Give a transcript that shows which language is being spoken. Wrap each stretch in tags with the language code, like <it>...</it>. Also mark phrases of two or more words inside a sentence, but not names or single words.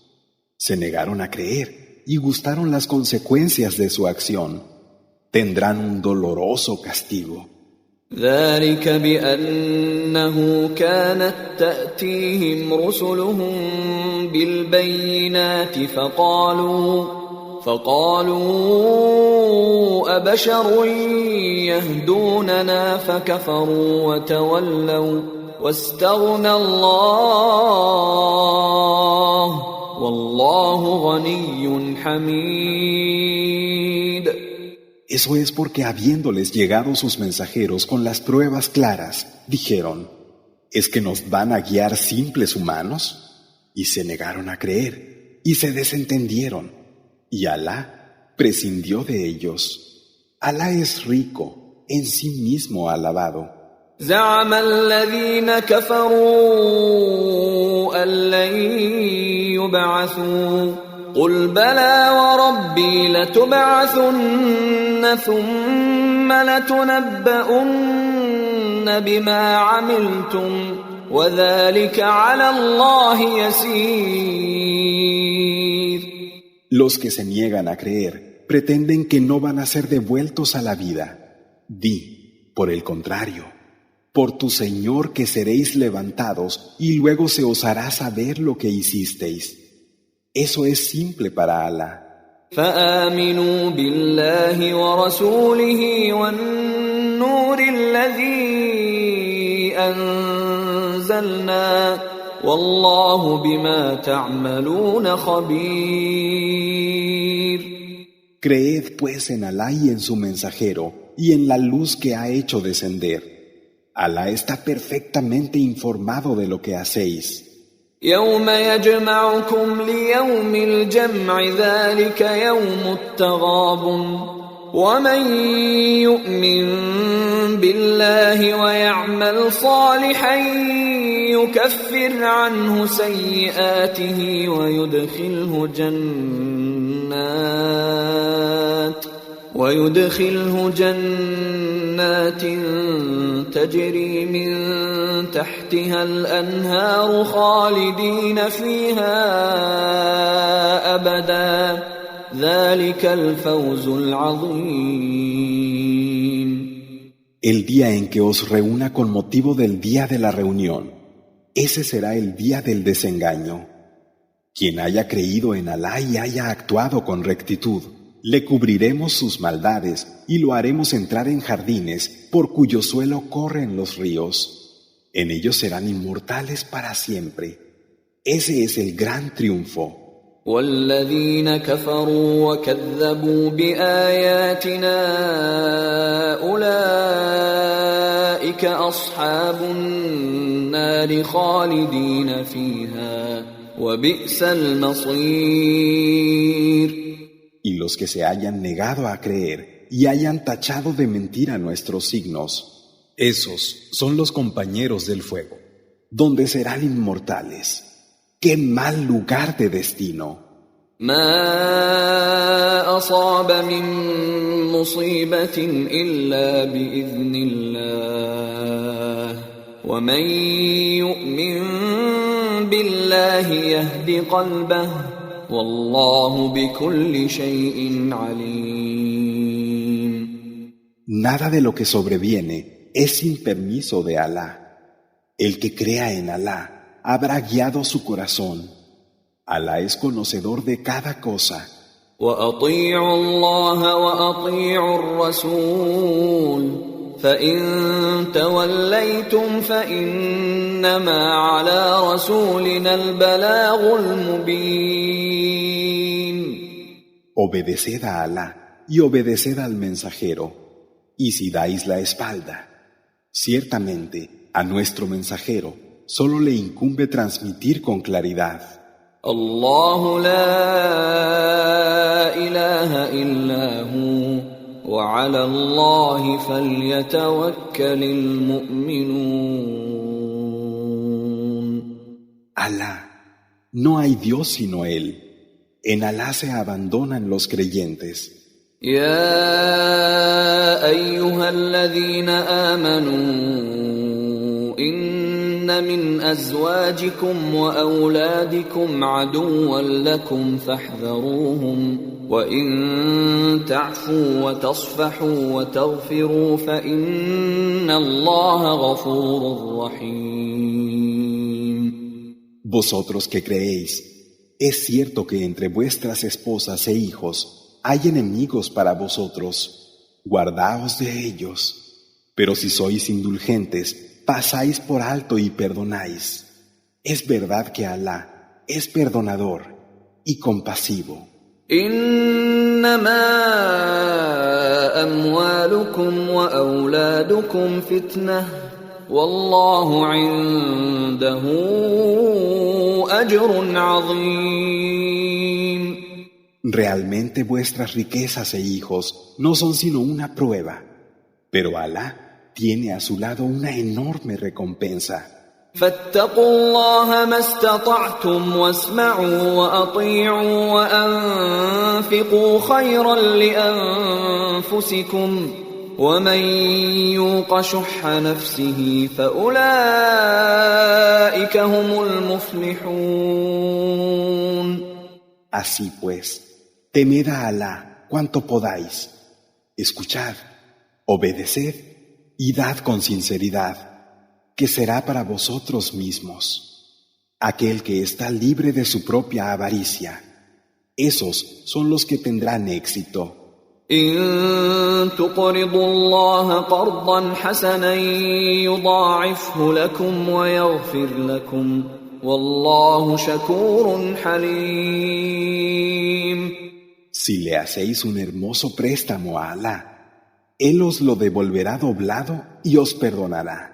<es>Se negaron a creer y gustaron las consecuencias de su acción. Tendrán un doloroso castigo.</es> <ar>ذلك بأنه كانت تأتيهم رسلهم بالبينات فقالوا أبشر يهدوننا فكفروا وتولوا واستغنى الله والله غني حميد.</ar> <es>Eso es porque habiéndoles llegado sus mensajeros con las pruebas claras, dijeron, ¿es que nos van a guiar simples humanos? Y se negaron a creer, y se desentendieron, y Alá prescindió de ellos. Alá es rico, en sí mismo alabado.</es> <ar>زعم الذين كفروا أن لن يبعثوا قل بلى وربي لتبعثن ثم لتنبؤن بما عملتم وذلك على الله يسير.</ar> <es>Los que se niegan a creer pretenden que no van a ser devueltos a la vida. Di, por el contrario, por tu Señor que seréis levantados y luego se os hará saber lo que hicisteis. Eso es simple para Alá.</es> <ar>فآمنوا بالله ورسوله والنور الذي أنزلنا والله بما تعملون خبير.</ar> <es>Creed pues en Alá y en su mensajero y en la luz que ha hecho descender. Alá está perfectamente informado de lo que hacéis.</es> <ar>يوم يجمعكم ليوم الجمع ذلك يوم التغابن ومن يؤمن بالله ويعمل صالحا يكفر عنه سيئاته ويدخله جنات تجري من تحتها الأنهار خالدين فيها أبدا ذلك الفوز العظيم.</ar> <es>El día en que os reúna con motivo del día de la reunión, ese será el día del desengaño. Quien haya creído en Alá y haya actuado con rectitud, le cubriremos sus maldades y lo haremos entrar en jardines por cuyo suelo corren los ríos. En ellos serán inmortales para siempre. Ese es el gran triunfo.</es> <ar>والذين كفروا وكذبوا بآياتنا أولئك أصحاب النار خالدين فيها وبئس المصير.</ar> <es>Y los que se hayan negado a creer y hayan tachado de mentira nuestros signos, esos son los compañeros del fuego, donde serán inmortales. ¡Qué mal lugar de destino!</es> <ar>ما أصاب من مصيبة إلا بإذن الله ومن يؤمن بالله يهد قلبه والله بكل شيء عليم.</ar> <es>Nada de lo que sobreviene es sin permiso de Alá. El que crea en Alá habrá guiado su corazón. Alá es conocedor de cada cosa.</es> <ar>وأطيعوا الله وأطيعوا الرسول فإن توليتم فإنما على رسولنا البلاغ المبين.</ar> <es>Obedeced a Alá y obedeced al mensajero. Y si dais la espalda, ciertamente a nuestro mensajero solo le incumbe transmitir con claridad.</es> <ar>الله لا إله إلا هو وعلى الله فليتوكل المؤمنون.</ar> <es>Alá, no hay Dios sino Él. En Alá se abandonan los creyentes.</es> <ar>يا أيها الذين آمنوا إن من أزواجكم وأولادكم عدوا لكم فاحذروهم وإن تعفوا وتصفحوا وتغفروا فإن الله غفور رحيم.</ar> <es>Vosotros que creéis, es cierto que entre vuestras esposas e hijos hay enemigos para vosotros, guardaos de ellos. Pero si sois indulgentes, pasáis por alto y perdonáis. Es verdad que Alá es perdonador y compasivo.</es> <ar>إنما أموالكم وأولادكم فتنة والله عنده أجر عظيم.</ar> <es>Realmente vuestras riquezas e hijos no son sino una prueba, pero Alá tiene a su lado una enorme recompensa.</es> <ar>فاتقوا الله ما استطعتم واسمعوا وأطيعوا وأنفقوا خيرا لأنفسكم ومن يوق شح نفسه فأولئك هم المفلحون.</ar> <es>Así pues, temed a Alá cuanto podáis, escuchad, obedeced y dad con sinceridad, que será para vosotros mismos. Aquel que está libre de su propia avaricia, esos son los que tendrán éxito.</es> <ar>إن تقرضوا الله قرضا حسنا يضاعفه لكم ويغفر لكم والله شكور حليم.</ar> <es>Si le hacéis un hermoso préstamo a Alá, Él os lo devolverá doblado y os perdonará.</es>